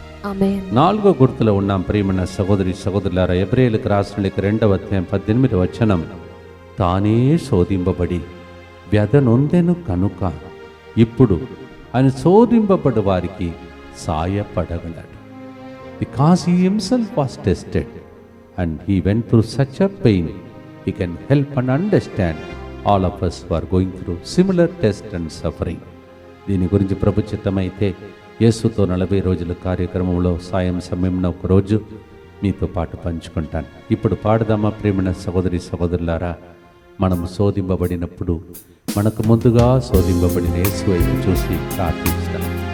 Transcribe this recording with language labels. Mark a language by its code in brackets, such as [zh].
[te] ఆమేన్. 4వ గుర్తులో ఉన్నాం. ప్రియమైన సహోదరి సహోదరులారా, ఎబ్రేయులకు రాసిన లేఖ 2వ అధ్యాయం 18వ వచనం, తానే శోధింపబడి వ్యధ నొందెను కనుక ఇప్పుడు ఆయన శోధింపబడి వారికి సాయపడగలడు. [en] Because he himself was tested and he went through such a pain, he can help and understand all of us who are going through similar test and suffering. [te] దీని గురించి ప్రభు చిత్తమైతే యేసుతో 40 రోజుల కార్యక్రమంలో సాయం సమయంలో ఒక రోజు మీతో పాటు పంచుకుంటాను. ఇప్పుడు పాడదామా ప్రేమైన సహోదరి సహోదరులారా. మనము శోధింపబడినప్పుడు మనకు ముందుగా శోధింపబడిన యేసు వైపు చూసి ప్రార్థిస్తాం.